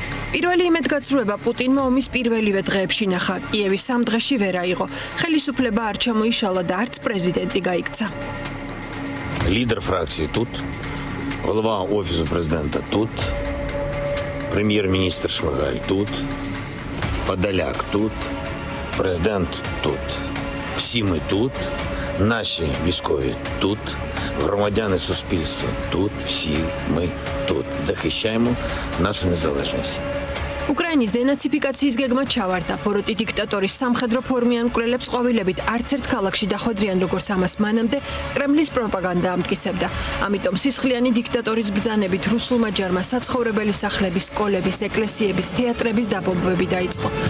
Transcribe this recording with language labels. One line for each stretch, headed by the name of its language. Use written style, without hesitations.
Georgian: პირველი იმედგაცრუება პუტინმა ომის პირველივე დღეებში ნახა. კიევის 3 დღეში ვერ აიღო. ხელისუფლება არ ჩამოიშალა და არც პრეზიდენტი გაიქცა.
Ukrainian: Лідер фракції тут, голова Офісу президента тут, прем'єр-міністр Шмигаль тут, Подоляк тут, президент тут. Всі ми тут, наші військові тут, громадяни суспільства тут, всі ми тут. Захищаємо нашу незалежність.
Georgian: უკრაინის დენაციფიკაციის გეგმა ჩავარდა. ბოროტი დიქტატორის სამხედრო ფორმიან მკვლელებს ყვავილებით არც ერთ ქალაქში დახვედრიან, როგორც ამას მანამდე კრემლის პროპაგანდა ამტკიცებდა. ამიტომ სისხლიანი დიქტატორის ბრძანებით რუსულმა ჯარმა საცხოვრებელი სახლების, სკოლების, ეკლესიების, თეატრების დაბომბვები დაიწყო.